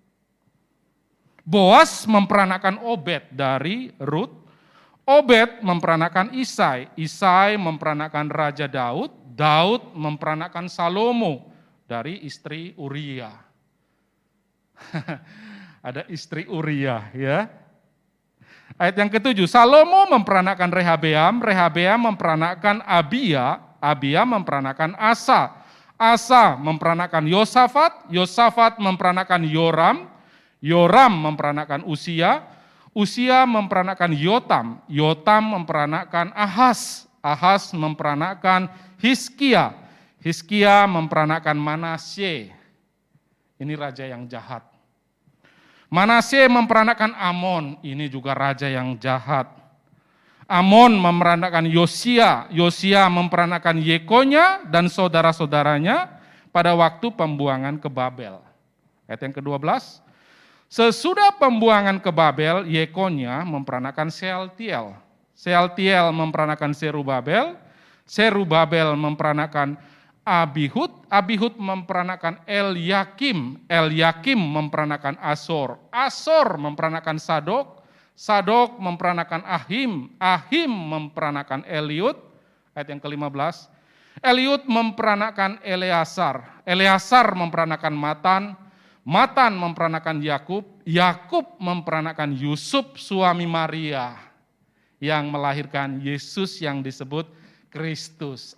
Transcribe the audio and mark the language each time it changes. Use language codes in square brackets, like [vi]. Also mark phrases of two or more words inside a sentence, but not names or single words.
[id] Boas memperanakkan Obed dari Rut, Obed memperanakkan Isai, Isai memperanakkan Raja Daud, Daud memperanakkan Salomo dari istri Uria. Ada istri Uria ya. Ayat yang ketujuh, Salomo memperanakkan Rehabeam, Rehabeam memperanakkan Abia, Abia memperanakkan Asa, Asa memperanakkan Yosafat, Yosafat memperanakkan Yoram, Yoram memperanakkan Usia, Usia memperanakkan Yotam, Yotam memperanakkan Ahaz, Ahaz memperanakkan Hizkia, Hizkia memperanakkan Manasye. Ini raja yang jahat. Manasye memperanakkan Amon, ini juga raja yang jahat. Amon memperanakkan Yosia, Yosia memperanakkan Yekonya dan saudara-saudaranya pada waktu pembuangan ke Babel. Ayat yang ke-12, sesudah pembuangan ke Babel, Yekonya memperanakkan Sealtiel, Sealtiel memperanakkan Serubabel, Serubabel memperanakkan Abihud, Abihud memperanakkan Elyakim, Elyakim memperanakkan Asor, Asor memperanakkan Sadok, Sadok memperanakkan Ahim, Ahim memperanakkan Eliud. Ayat yang ke-15, Eliud memperanakkan Eleasar, Eleasar memperanakkan Matan, Matan memperanakkan Yakub, Yakub memperanakkan Yusuf suami Maria yang melahirkan Yesus yang disebut Kristus.